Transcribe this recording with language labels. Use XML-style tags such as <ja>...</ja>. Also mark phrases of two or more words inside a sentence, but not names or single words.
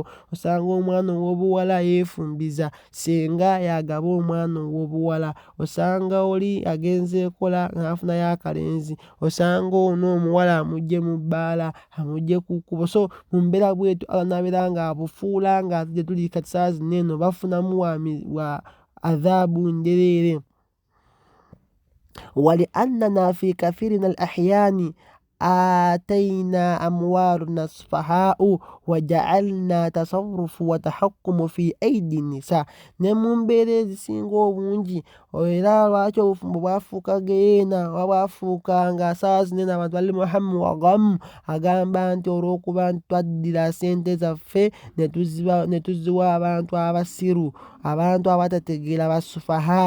<lg>Osanga omwana ow'obuwala yeefumbiza singa yagaba omwana ow'obuwala, osanga oli agenze ekola n'afunayo akalenzi, osanga ono omuwala amugye mu bbaala, amugye ku kkubo. So mu mbeera bwetyo Allah n'abeera nga abufuula nga ate gye tuli kati saa zino eno bafunamu</lg> <ar>وعذاب</ar> <lg>ndereere.</lg> <ar>ولأننا في كثير من الأحيان آتينا أموالنا السفهاء وجعلنا التصرف والتحكم في أيدي النساء.</ar> <lg>Ne mu mbeera ezisinga obungi era lwaki obufumbo bwafuuka geyeena oba bwafuuka nga saa zino eno abantu bali mu</lg> <ar>هم وغم?</ar> <lg>Agamba nti olw'okuba nti twaddira ssente zaffe ne tuziwa abantu abasiru, abantu abatategeera basufaha.</lg>